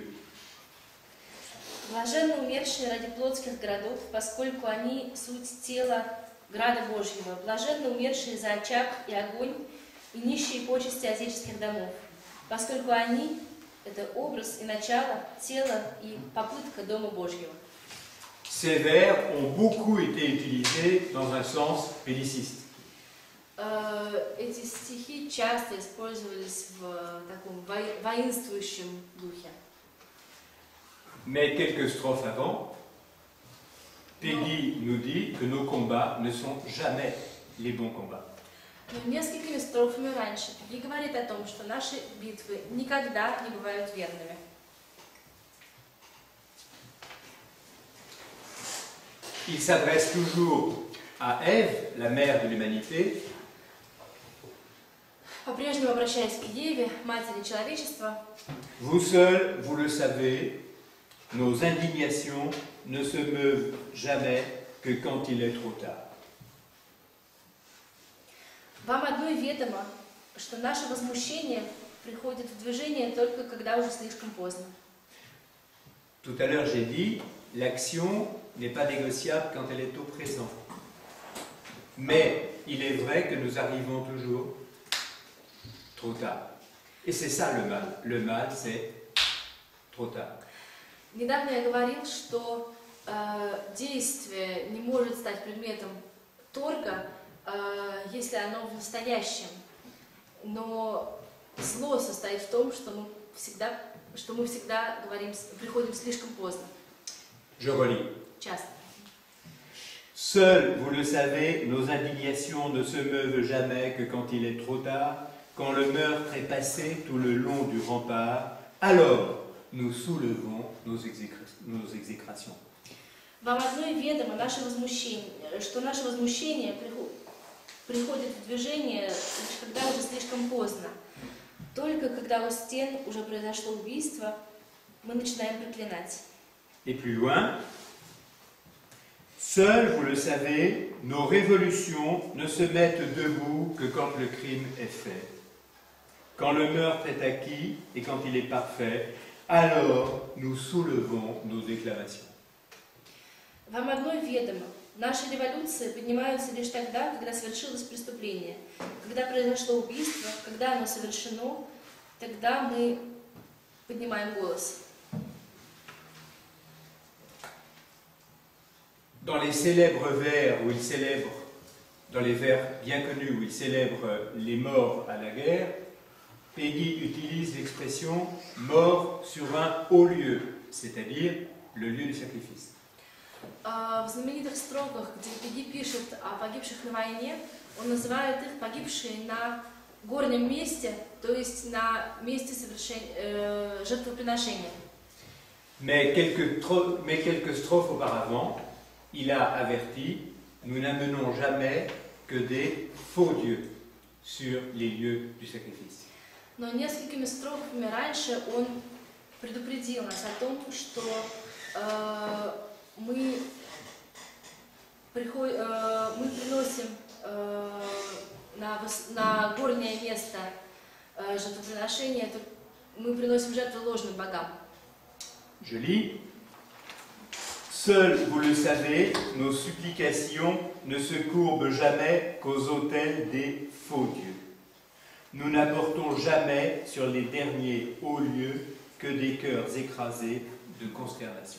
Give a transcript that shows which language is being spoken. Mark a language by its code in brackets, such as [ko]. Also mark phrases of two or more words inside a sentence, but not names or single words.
[ru] Блаженны умершие ради плотских городов, поскольку они суть тела града Божьего. Блаженны умершие за очаг и огонь и нищие почести отеческих домов, поскольку они – это образ и начало, тело и попытка Дома Божьего. [fr] Ces vers ont beaucoup été utilisés dans un sens belliciste. [ru] Эти стихи часто использовались в таком воинствующем духе. [fr] Mais quelques strophes avant, Peggy nous dit que nos combats ne sont jamais les bons combats. [ru] Но несколькими строфами раньше Пегги говорит о том, что наши битвы никогда не бывают верными. [fr] Il s'adresse toujours à Ève, la mère de l'humanité, [ru] По-прежнему обращаясь к Еве, матери человечества, [fr] vous seul, vous le savez, nos indignations ne se meuvent jamais que quand il est trop tard. [ru] вам одной ведомо, что наше возмущение приходит в движение только когда уже слишком поздно. [fr] Tout à l'heure, j'ai dit, l'action n'est pas négociable quand elle est au présent. Mais il est vrai que nous arrivons toujours trop tard. Et c'est ça le mal. Le mal, c'est trop tard. [ru] Недавно я говорил, что действие не может стать предметом торга, если оно в настоящем. Но зло состоит в том, что мы всегда приходим слишком поздно. [fr] Je relis. [ru] Часто. [fr] Seuls, vous le savez, nos indignations ne se meuvent jamais que quand il est trop tard, quand le meurtre est passé tout le long du rempart, alors nous soulevons nos exécrations. [ru] Вам одной ведомо что наше возмущение приходит в движение лишь когда уже слишком поздно. Только когда у стен уже произошло убийство, мы начинаем проклинать. [fr] Et plus loin, seuls, vous le savez, nos révolutions ne se mettent debout que quand le crime est fait. Quand le meurtre est acquis et quand il est parfait, alors nous soulevons nos déclarations. [ru] Вам одной ведомо, наши революции поднимаются лишь тогда, когда совершилось преступление. Когда произошло убийство, когда оно совершено, тогда мы поднимаем голос. [fr] Dans les célèbres vers où il célèbre, dans les vers bien connus où il célèbre les morts à la guerre, Peggy utilise l'expression « mort sur un haut lieu », c'est-à-dire le lieu du sacrifice. [ru] В знаменитых строках, где Пегги пишет о погибших на войне, он называет их погибшие на горнем месте, то есть на месте жертвоприношения. [fr] Mais quelques strophes auparavant, il a averti, nous n'amenons jamais que des faux dieux sur les lieux du sacrifice. [ru] Но несколькими строфами раньше он предупредил нас о том, что мы приносим на горнее место жертвоприношения, мы приносим жертву ложным богам. [fr] Je lis. Seuls, vous le savez, nos supplications ne se courbent jamais qu'aux autels des faux dieux. Nous n'apportons jamais sur les derniers hauts lieux que des cœurs écrasés de consternation.